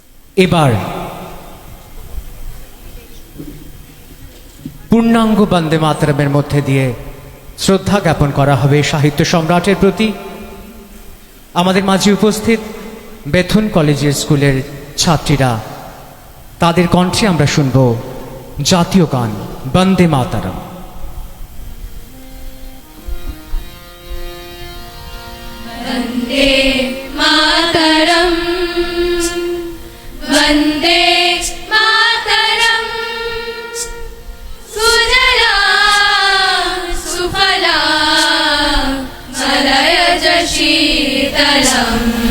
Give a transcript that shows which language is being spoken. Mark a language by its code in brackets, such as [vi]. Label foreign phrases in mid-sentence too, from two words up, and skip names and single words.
[bn] এবার পূর্ণাঙ্গ বন্দে মাতরমের মধ্যে দিয়ে শ্রদ্ধা জ্ঞাপন করা হবে সাহিত্য সম্রাটের প্রতি। আমাদের মাঝে উপস্থিত বেথুন কলেজের স্কুলের ছাত্রীরা, তাদের কণ্ঠে আমরা শুনব জাতীয় গান বন্দে মাতরম। [sa] वन्दे मातरम् वन्दे मातरम् सुजला सुफला मलयज शीतलम्